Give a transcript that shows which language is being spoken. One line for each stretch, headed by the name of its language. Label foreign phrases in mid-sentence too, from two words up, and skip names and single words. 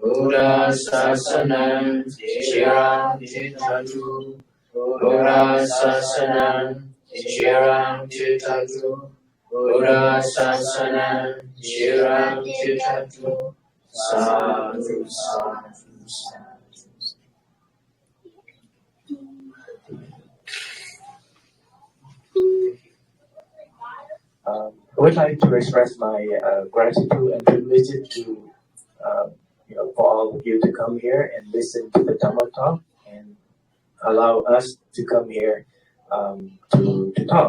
Pali: Buddha Sasanam Chirang Titaju Buddha Sasanam Chirang Titaju Buddha Sasanam Chirang Titaju Sadhu Sadhu Sadhu.
English: I would like to express my gratitude and privilege to for all of you to come here and listen to the Dhamma talk and allow us to come here to talk.